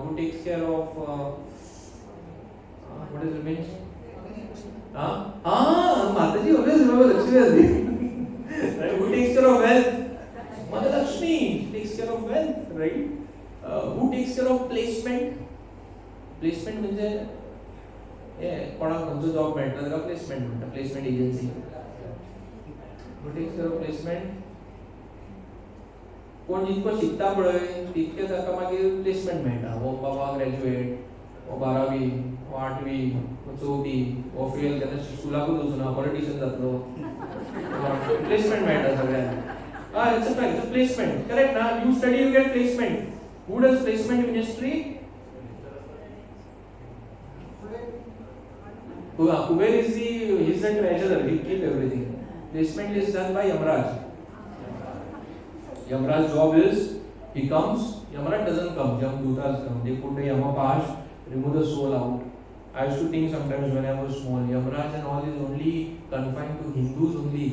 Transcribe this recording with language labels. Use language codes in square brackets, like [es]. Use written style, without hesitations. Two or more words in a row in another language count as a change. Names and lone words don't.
[en] Who takes care of what is it means? Mataji always remember Lakshmi. Right? Who takes care of wealth? Mother Lakshmi takes care of wealth, right? Who takes care of placement? Placement means [kok] कोणाक जॉब मेळटा ताका प्लेसमेंट म्हणटा [en] placement agency who takes care of placement कोण [kok] जितको शिकता पळय तितके ताका मागीर प्लेसमेंट मेळटा वो बाबा ग्रॅज्युएट वो 12वी वो 8वी वो 4थी वो फेल केन्ना स्कुलाकूच वचना पॉलिटिशियन जातलो प्लेसमेंट मेळटा सगळ्यांक [en] it's a fact placement correct [kok] ना [en] you study you get placement who does placement ministry Kuber is he's the treasurer, he keeps everything. Placement is done by Yamraj. Yamraj's job is, he comes, Yamraj doesn't come, Yamdutas come. They put the Yamapash, remove the soul out. I used to think sometimes when I was small, Yamraj and all is only confined to Hindus only.